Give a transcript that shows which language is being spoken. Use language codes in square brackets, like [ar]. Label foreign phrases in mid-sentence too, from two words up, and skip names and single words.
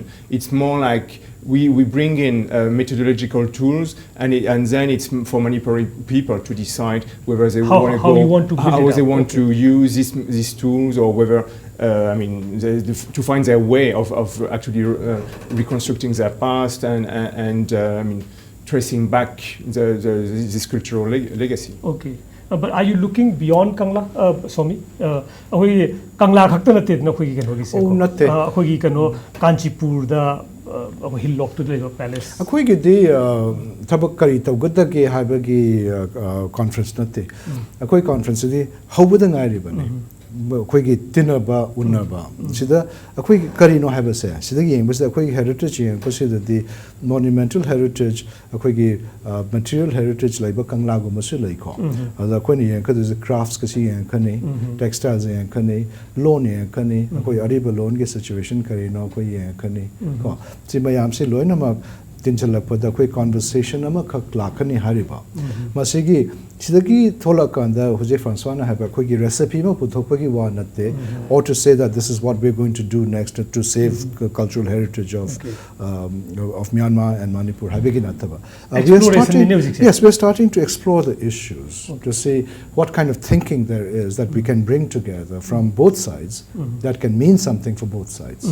[en] It's more like we bring in methodological tools, and then it's for Manipuri people to decide whether they want to use these tools, or whether to find their way of actually reconstructing their past and tracing back this cultural legacy. Okay. But are you looking beyond Kangla, Somi? [mni] Kangla khakta natte na khoi kano gi se. Natte. Khoi kano Kanchipur da [en] Hilllock to the palace. [mni] Akoi gi di thabak kari tawgada ge habagi conference natte. Akoi conference di hawbada ngai bane. Akoi gi tinaba unaba. Sida akoi kari no haba se. Sida gi yeng akoi heritage yeng ko sida di [en] monumental heritage, [mni] akoi gi [en] material heritage [mni] laiba Kangla go masu lai ko. Ada akoi ni yeng ka [en] the crafts [mni] ka si yeng kani, textiles yeng kani, loan yeng kani, akoi ariba loan ge situation kari no akoi yeng kani. Ko si mayam se loina ma tinjalakpada akoi conversation ama khak lakani hariba. Masigi sidagi thola kanda Jose Francois na haba akoi gi recipe ma puthokpa gi wa natte, [en] or to say that this is what we're going to do next to save cultural heritage of Myanmar and Manipur. We're starting to explore the issues to see what kind of thinking there is that we can bring together from both sides that can mean something for both sides.